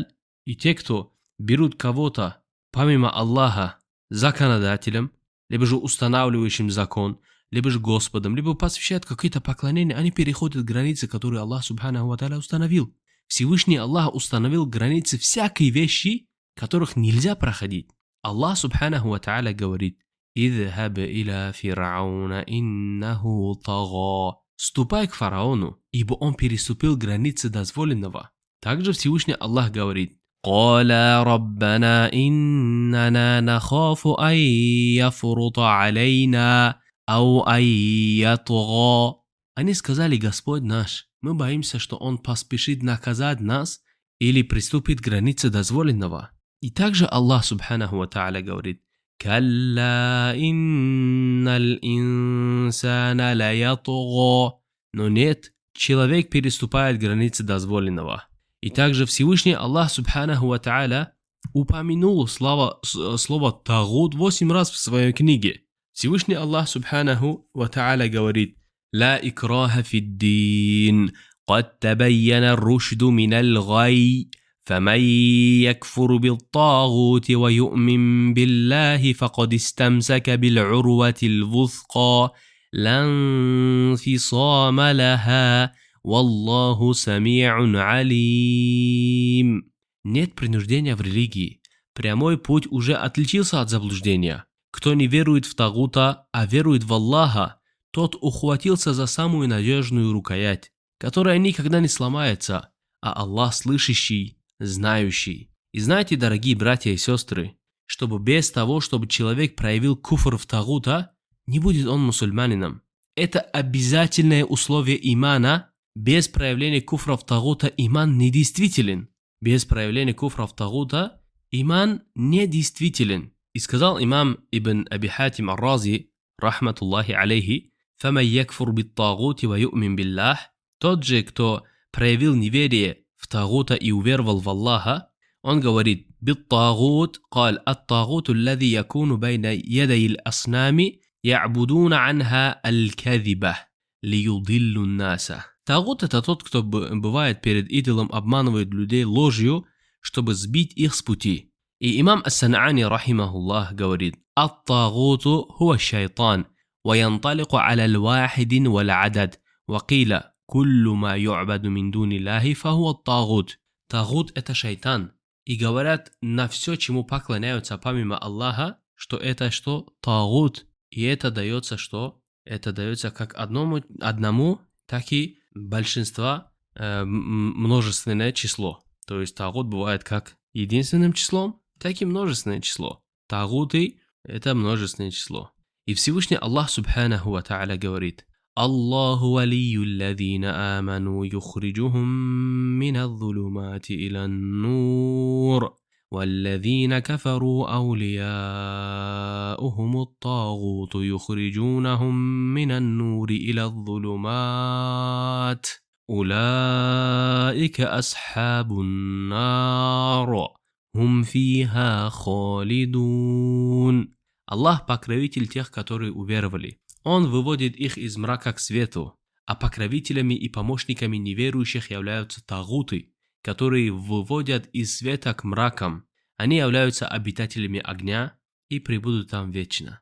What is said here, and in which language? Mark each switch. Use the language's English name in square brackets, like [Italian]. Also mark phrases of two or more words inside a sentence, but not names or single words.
[Russian] И те, кто берут кого-то помимо Аллаха законодателем, либо же устанавливающим закон, либо же Господом, либо посвящают какие-то поклонения, они переходят границы, которые Аллах [Arabic] سبحانه وتعالى [Russian] установил. Всевышний Аллах установил границы всякой вещи, которых нельзя проходить. Аллах [Arabic] سبحانه وتعالى [Russian] говорит: [Arabic] «اذهب إلى فرعون إنه طغى». [Russian] Ступай к фараону, ибо он переступил границы дозволенного. Также Всевышний Аллах говорит: [Arabic] قال ربنا إننا نخاف أن يفرط علينا أو أن يطغى. [Russian] Они сказали: Господь наш, мы боимся, что он поспешит наказать нас или приступит к границе дозволенного. И также Аллах [Arabic] سبحانه وتعالى [Russian] говорит: [Arabic] «كلا إن الإنسان ليطغى». [Russian] Но нет, человек переступает границы дозволенного. И также Всевышний Аллах [Arabic] سبحانه وتعالى [Russian] упомянул слово тагут 8 раз в своей книге. Всевышний Аллах [Arabic] سبحانه وتعالى говорит: «لا إكراه في الدين, قد تبين الرشد من الغي, فمن يكفر بالطاغوت ويؤمن بالله فقد استمسك بالعروة الوثقى لا انفصام لها. والله سميع عليم». [Russian] Нет принуждения в религии. Прямой путь уже отличился от заблуждения. Кто не верует в тагута, а верует в Аллаха, тот ухватился за самую надежную рукоять, которая никогда не сломается, а Аллах слышащий, знающий. И знаете, дорогие братья и сестры, чтобы без того, чтобы человек проявил куфр в тагута, не будет он мусульманином. Это обязательное условие имана. Без проявления куфра в тагута иман недействителен. Без проявления куфра в тагута иман недействителен. И сказал имам [Arabic] Ибн Аби Хатим ар-Рази, رحمة الله عليه: «فمن يكفر بالطاغوت ويؤمن بالله». [Russian] Тот же, кто проявил неверие в тагута и уверовал в Аллаха, он говорит: [Arabic] «Бит-тагут, قال الطاغوت الذي يكون بين يدي الأصنام يعبدون عنها الكذبة ليضل الناس». [Russian] Тагут — это тот, кто бывает перед идолом, обманывает людей ложью, чтобы сбить их с пути. [Arabic] И имам Ас-Сан'ани, рахимахуллах, говорит: «الطاغوت هو شيطان وينطلق على الواحد والعدد وقيل كل ما يعبد من دون الله فهو الطاغوت». [Russian] Тагут — это шайтан. И говорят на все, чему поклоняются помимо Аллаха, что это что? Тагут. И это дается что? Это дается как одному, так и большинства множественное число. То есть тагут бывает как единственным числом, так и множественное число. Тагуты — это множественное число. И Всевышний Аллах [Arabic] سبحانه وتعالى говорит: الله ولي الذين آمنوا يخرجهم من الظلمات إلى النور والذين كفروا أولياؤهم الطاغوت يخرجونهم من النور إلى الظلمات. أولئك أصحاب النار هم فيها خالدون. [Russian] Аллах покровитель тех, которые уверовали. Он выводит их из мрака к свету, а покровителями и помощниками неверующих являются тагуты, которые выводят из света к мракам. Они являются обитателями огня и пребудут там вечно.